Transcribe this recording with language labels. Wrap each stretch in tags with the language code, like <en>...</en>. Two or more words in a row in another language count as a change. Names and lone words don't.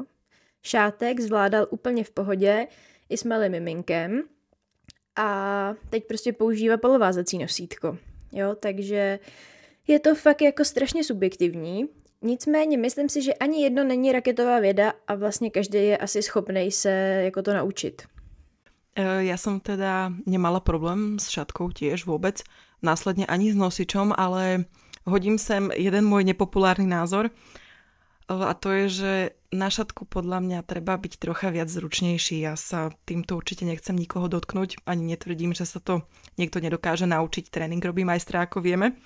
<cs>Šátek zvládal úplně v pohodě i s malým miminkem a teď prostě používá polovázací nosítko, jo, takže je to fakt jako strašně subjektivní. Nicméně myslím si, že ani jedno není raketová věda a vlastně každý je asi schopnej se jako to naučit.</cs> <sk>Ja som teda nemala problém s šatkou tiež vôbec, následne ani s nosičom, ale hodím sem jeden môj nepopulárny názor a to je, že na šatku podľa mňa treba byť trocha viac zručnejší. Ja sa týmto určite nechcem nikoho dotknúť, ani netvrdím, že sa to niekto nedokáže naučiť, tréning robí majstra, ako vieme.</sk>